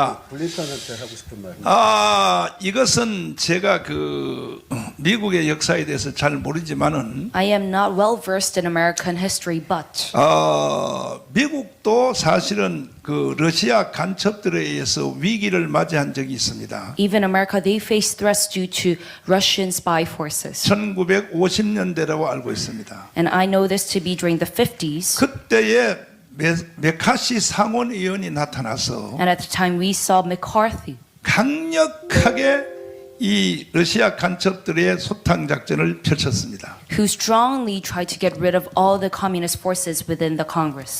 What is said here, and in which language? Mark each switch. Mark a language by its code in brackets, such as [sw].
[ko] 블링컨한테 하고 싶은 말. 이것은 제가 그 미국의 역사에 대해서 잘 모르지만은 [en] I am not well versed in American history, but [ko] 미국도 사실은 그 러시아 간첩들에 의해서 위기를 맞이한 적이 있습니다. [en] even America, they face threats due to Russian spy forces. [ko] 1950년대라고 알고 있습니다. [en] And I know this to be during the 50s. [ko] 그때에 메카시 상원의원이 나타나서 [en] And at the time we saw McCarthy [ko] 강력하게 이 러시아 간첩들의 소탕 작전을 펼쳤습니다. [en] who strongly tried to get rid of all the communist forces within the Congress.